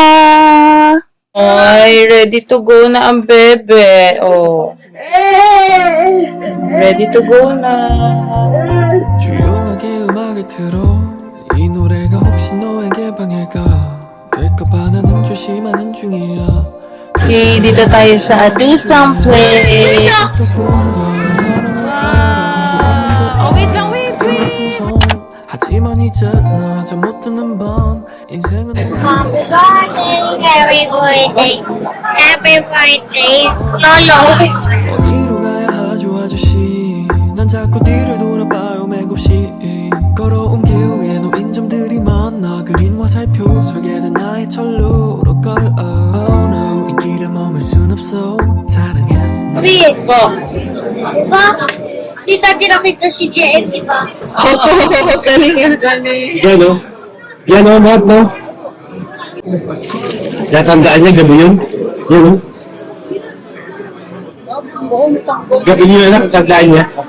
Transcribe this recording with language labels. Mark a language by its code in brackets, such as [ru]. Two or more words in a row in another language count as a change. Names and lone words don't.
[tl] Ay, [en] ready to go [tl] na ang bebe. [en] Oh. Ready to go na. [ko] 조용하게 음악을 틀어 이 노래가 혹시 너에게 방해가 될까봐 나는 조심하는 중이야 [tl] Okay, dito tayo sa Adusang Place. Oh, wait lang, wait. [ko] 하지만 있잖아 잠못 드는 밤 인생은 [en] Happy birthday, happy birthday, Lolo. [ko] 어디로 가야 하죠 아저씨 난 자꾸 뒤를 돌아봐요 맥없이 걸어온 길 위에 놓인 점들이 많아 그린 화살표 설계된 나의 철로 걸 [en] Oh no [ko] 이 길에 머물 순 없어 사랑했어 [tl] Wait, diba? Tita, nakita si JM, diba? Oh, galing yan. Yan o. Yan o, Matt, no? Natandaan niya gabi yun? Yan o. Gabi niyo na natandaan niya.